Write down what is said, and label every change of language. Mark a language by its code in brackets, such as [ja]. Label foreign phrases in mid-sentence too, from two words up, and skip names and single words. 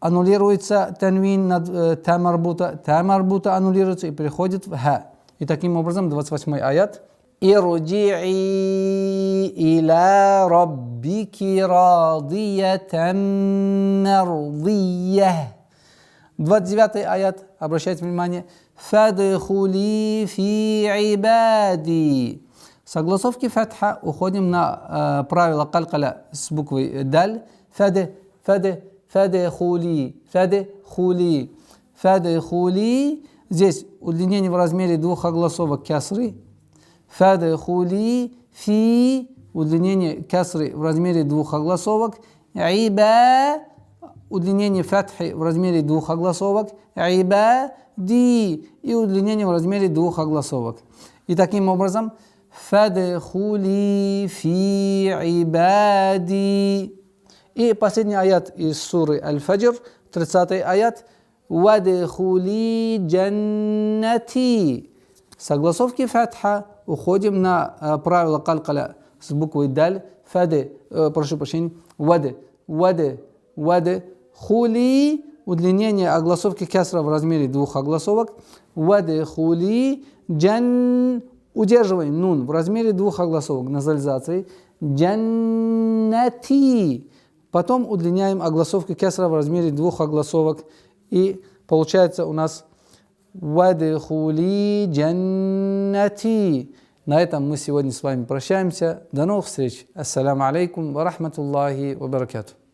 [ru] аннулируется танвин над та марбута аннулируется и переходит в ха. И таким образом 28-й аят. [ar] ارجعي إلى ربك راضية مرضية. [ru] 29-й аят, обращайте внимание. [ar] فادخلي في عبادي. [ru] Согласовки фатха уходим на правило калькаля с буквой даль. Фадхули. Здесь удлинение в размере двух огласовок кясры. [ar] فادخلي في. [ru] Удлинение кясры в размере двух огласовок. Иба. Удлинение фатхи в размере двух огласовок. Ибади. И удлинение в размере двух огласовок. И таким образом [ar] فادخلي في عبادي. [ru] И последний аят из суры Аль-Фаджр, 30-й аят. [ar] وادخلي جنتي. [ru] Согласовки фатха уходим на правило калькаля с буквой даль. Прошу прощения. Хули. Удлинение огласовки кясра в размере двух огласовок. [ar] وادخلي جن. [ru] Удерживаем нун в размере двух огласовок назализации. Джаннати. Потом удлиняем огласовки кясра в размере двух огласовок. И получается у нас [ar] وادخلي جنتي. [ru] На этом мы сегодня с вами прощаемся. До новых встреч. [ar] السلام عليكم ورحمة الله وبركاته.